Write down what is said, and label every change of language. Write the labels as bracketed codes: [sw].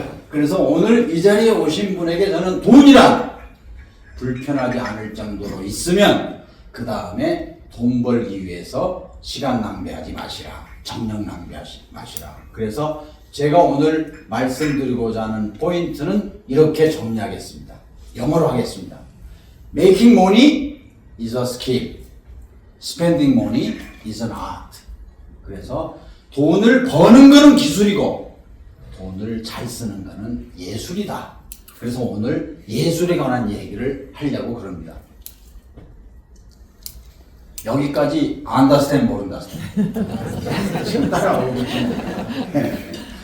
[ko] 그래서 오늘 이 자리에 오신 분에게 저는 돈이란 불편하지 않을 정도로 있으면 그 다음에 돈 벌기 위해서 시간 낭비하지 마시라. 정력 낭비하지 마시라. 그래서 제가 오늘 말씀드리고자 하는 포인트는 이렇게 정리하겠습니다. 영어로 하겠습니다. [en] Making money is a skill. Spending money is an art. [ko] 그래서 돈을 버는 거는 기술이고 돈을 잘 쓰는 거는 예술이다. 그래서 오늘 예술에 관한 얘기를 하려고 그럽니다. 여기까지 understand 모른다. 지금 따라오고 계시네.